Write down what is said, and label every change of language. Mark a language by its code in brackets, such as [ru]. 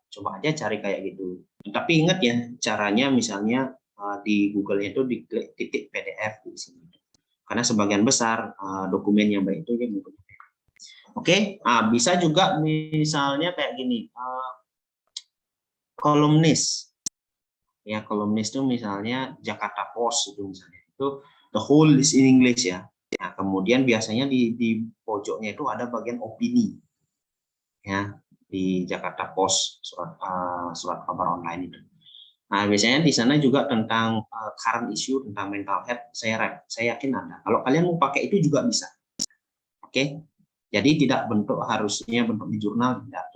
[id] Coba aja cari kayak gitu. Tapi ingat ya, caranya misalnya di Google itu diklik titik PDF di sini. Karena sebagian besar dokumen yang baik itu yang menggunakan. Oke, bisa juga misalnya kayak gini, kolumnis. Ya, kolumnis itu misalnya Jakarta Post itu misalnya. [en] Itu the whole is in English ya. [id] Nah, kemudian biasanya di pojoknya itu ada bagian opini. Ya, di Jakarta Post surat kabar online itu. Nah, biasanya di sana juga tentang current issue tentang mental health saya yakin ada. Kalau kalian mau pakai itu juga bisa. Oke. Jadi tidak harusnya bentuk di jurnal, tidak.